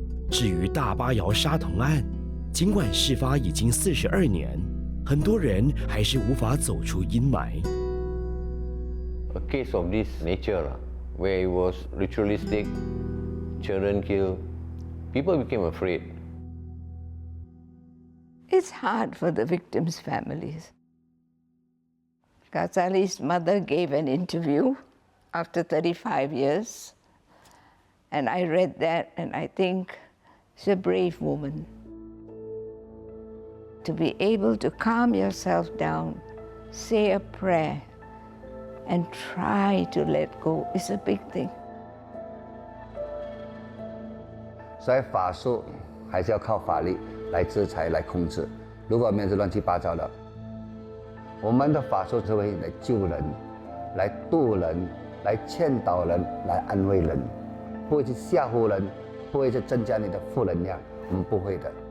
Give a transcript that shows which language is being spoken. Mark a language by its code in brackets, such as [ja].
[zh] 至于大巴窑杀童案，尽管事发已经42年，很多人还是无法走出阴霾。 [en] A case of this nature, where it was ritualistic, children killed, people became afraid. It's hard for the victims' families. Ghazali's mother gave an interview after 35 years, and I read that, and I think she's a brave woman. To be able to calm yourself down, say a prayer, and try to let go is a big thing. [zh] 所以法术还是要靠法律来制裁、来控制。如果面是乱七八糟的，我们的法术是会来救人、来渡人、来劝导人、来安慰人，不会去吓唬人，不会去增加你的负能量，我们不会的。